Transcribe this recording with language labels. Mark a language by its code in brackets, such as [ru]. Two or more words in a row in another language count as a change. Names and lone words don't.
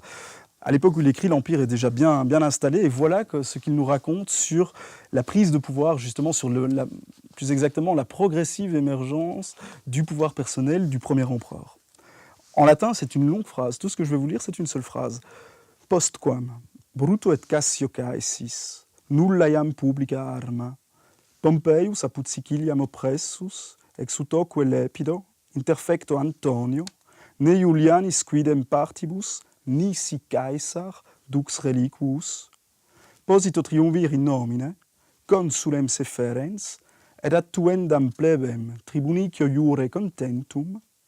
[fr] À l'époque où il écrit, l'Empire est déjà bien installé. Et voilà ce qu'il nous raconte sur la prise de pouvoir, justement, sur plus exactement la progressive émergence du pouvoir personnel du premier empereur. En latin, c'est une longue phrase. Tout ce que je vais vous lire, c'est une seule phrase. [la] Postquam, Bruto et Cassio caesis, nulla iam publica arma, Pompeius apud Siciliam oppressus, ex utoque lepido, interfecto Antonio, ne Iulianis quidem partibus, nisi Caesar, dux reliquus, posito triumvir in nomine, consulem seferens, et attuendam plebem tribunicio iure contentum,